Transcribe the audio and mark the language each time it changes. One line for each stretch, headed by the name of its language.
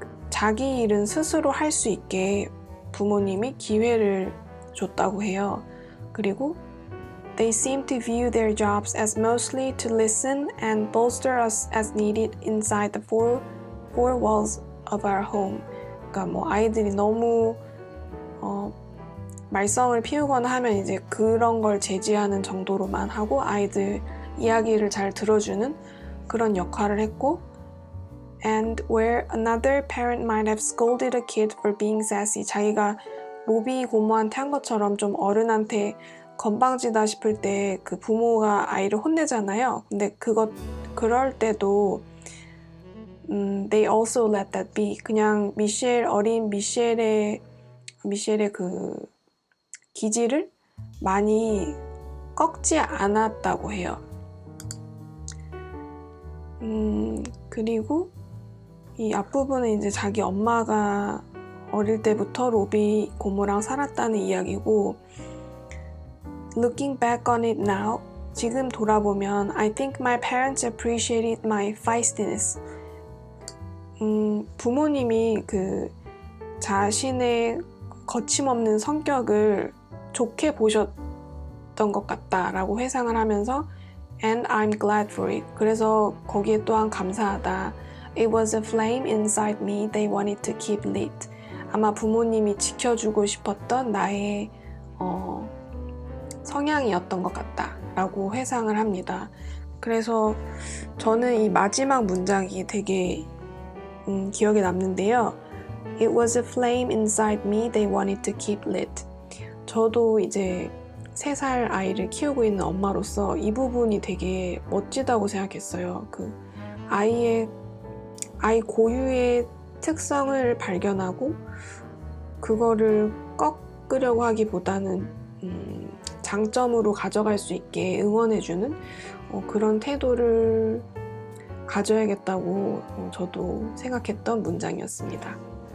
Korean: 자기 일은 스스로 할 수 있게 부모님이 기회를 줬다고 해요. 그리고
English: They seem to view their jobs as mostly to listen and bolster us as needed inside the four walls of our home.
Korean: 그러니까 뭐 아이들이 너무 말썽을 피우거나 하면 이제 그런 걸 제지하는 정도로만 하고 아이들 이야기를 잘 들어주는 그런 역할을 했고
English: And where another parent might have scolded a kid for being sassy.
Korean: 자기가 로비 고모한테 한 것처럼 좀 어른한테 건방지다 싶을 때 그 부모가 아이를 혼내잖아요. 근데 그럴 때도
English: they also let that be.
Korean: 그냥 어린 미셸의 그 기질을 많이 꺾지 않았다고 해요. 그리고 이 앞부분은 이제 자기 엄마가 어릴 때부터 로비 고모랑 살았다는 이야기고
English: Looking back on it now,
Korean: 지금 돌아보면
English: I think my parents appreciated my feistiness.
Korean: 부모님이 그 자신의 거침없는 성격을 좋게 보셨던 것 같다라고 회상을 하면서
English: And I'm glad for it.
Korean: 그래서 거기에 또한 감사하다.
English: It was a flame inside me they wanted to keep lit.
Korean: 아마 부모님이 지켜주고 싶었던 나의 성향이었던 것 같다라고 회상을 합니다. 그래서 저는 이 마지막 문장이 되게 기억에 남는데요.
English: It was a flame inside me they wanted to keep lit.
Korean: 저도 이제 3살 아이를 키우고 있는 엄마로서 이 부분이 되게 멋지다고 생각했어요. 그 아이 고유의 특성을 발견하고 그거를 꺾으려고 하기보다는 장점으로 가져갈 수 있게 응원해주는 그런 태도를 가져야겠다고 저도 생각했던 문장이었습니다.